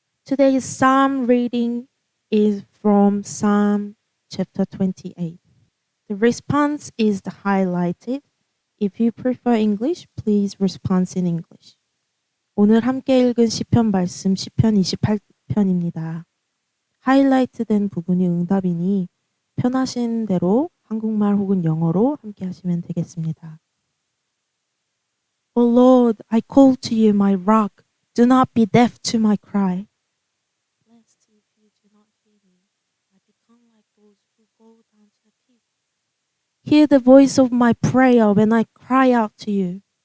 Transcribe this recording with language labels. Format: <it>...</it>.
<en>Today's psalm reading is from Psalm chapter 28. The response is highlighted. If you prefer English, please respond in English.</en> <ko>오늘 함께 읽은 시편 말씀 시편 28편입니다. 하이라이트된 부분이 응답이니 편하신 대로 한국말 혹은 영어로 함께 하시면 되겠습니다.</ko> <en>O Lord, I call to you, my rock. Do not be deaf to my cry. Lest if you do not hear me, I become like those who go down to the pit. Hear the voice of my prayer when I cry out to you.</en>